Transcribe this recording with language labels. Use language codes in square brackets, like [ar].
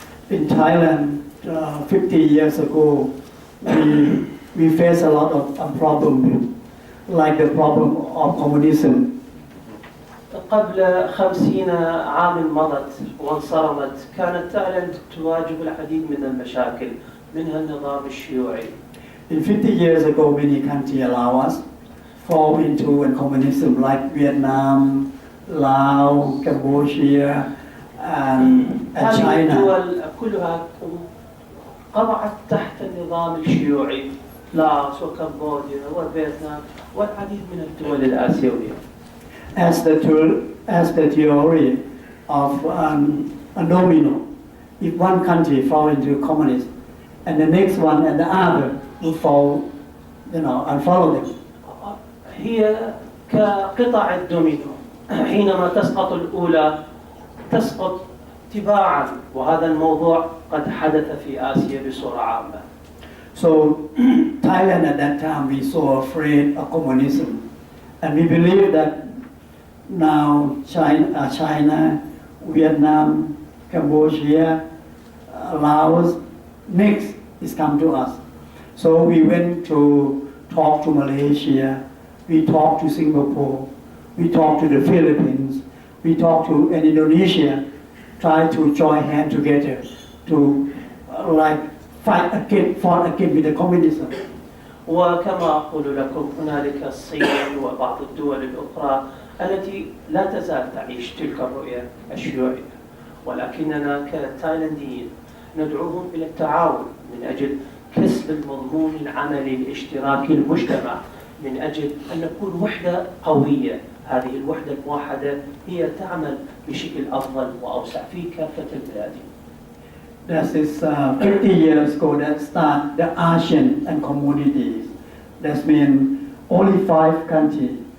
[en] In Thailand, 50 years ago, we faced a lot of problems, like the problem of communism. [ar] قبل 50 عام مضت وانصرمت، كانت تايلاند تواجه العديد من المشاكل منها النظام الشيوعي. [en] In 50 years ago, many countries allow us fall into communism, like Vietnam, Laos, Cambodia, and [ar] هذه [en] China. [ar] الدول كلها قضعت تحت النظام الشيوعي، لاوس وكمبوديا وفيتنام والعديد من الدول الآسيوية. [en] As the theory of a domino, if one country fall into communism, and the next one and the other will fall, and follow them. [ar] هي كقطع الدومينو، حينما تسقط الأولى تسقط تباعا، وهذا الموضوع قد حدث في آسيا بصورة عامة. [en] So Thailand at that time we so afraid of communism, and we believe that now China, Vietnam, Cambodia, Laos, next is come to us. So we went to talk to Malaysia, we talked to Singapore, we talked to the Philippines, we talked to Indonesia, try to join hands together to fought against with the communism. [ar] وكما أقول لكم هنالك الصين وبعض الدول الأخرى التي لا تزال تعيش تلك الرؤية الشيوعية، ولكننا كتايلنديين ندعوهم إلى التعاون من أجل كسب المضمون العملي الاشتراكي المجتمع، من أجل أن نكون وحدة قوية. هذه الوحدة الموحدة هي تعمل بشكل أفضل وأوسع في كافة البلاد. [en] That is 50 years ago that start the ASEAN and communities. That means only 5 countries.